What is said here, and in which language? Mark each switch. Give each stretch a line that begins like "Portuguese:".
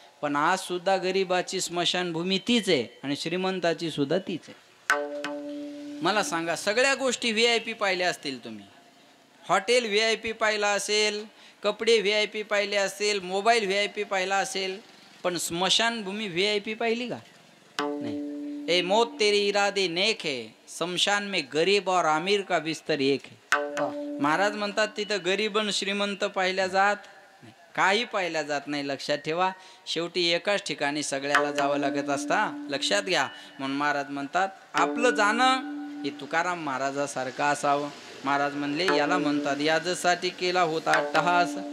Marathi: पण आज सुद्धा गरीबाची स्मशानभूमी तीच आहे आणि श्रीमंताची सुद्धा तीच आहे. मला सांगा, सगळ्या गोष्टी VIP पाहिल्या असतील तुम्ही. हॉटेल VIP पाहिला असेल, कपडे VIP पाहिले असेल, मोबाईल VIP पाहिला असेल, पण स्मशानभूमी VIP पाहिली का? नाही.
Hindi: ए मौत तेरी इरादे नेक है, शमशान में गरीब और अमीर का बिस्तर एक है.
Marathi: महाराज म्हणतात तिथं गरीब आणि श्रीमंत पाहिल्या जात नाही, काही पाहिल्या जात नाही. लक्षात ठेवा, शेवटी एकाच ठिकाणी सगळ्याला जावं लागत असता. लक्षात घ्या. म्हणून महाराज म्हणतात आपलं जाणं हे तुकाराम महाराजासारखं असावं. महाराज म्हणले याला म्हणतात याजसाठी केला होता अट्टहास.